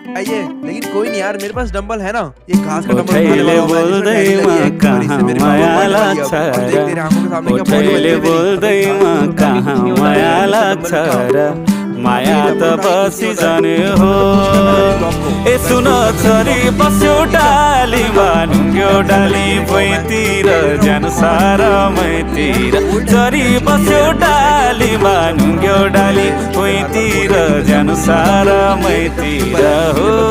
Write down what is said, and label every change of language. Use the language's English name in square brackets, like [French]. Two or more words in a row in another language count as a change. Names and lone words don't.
[Hindi] आइए, लेकिन कोई नहीं यार, मेरे पास डंबल है ना, ये घास का डंबल [Nepali] उठैले बोल्दैमा कहाँ माया लाग्छ र उठैले बोल्दैमा कहाँ माया लाग्छ र माया त बसी जाने हो ए सुन छोरी बस्यो डालीमा ढुङ्ग्यो डाली भुइँतिर ज्यान सारा मैतिर छोरी बस्यो डालीमा ढुङ्ग्यो डाली भुइँतिर ज्यान सारा मैतिर हो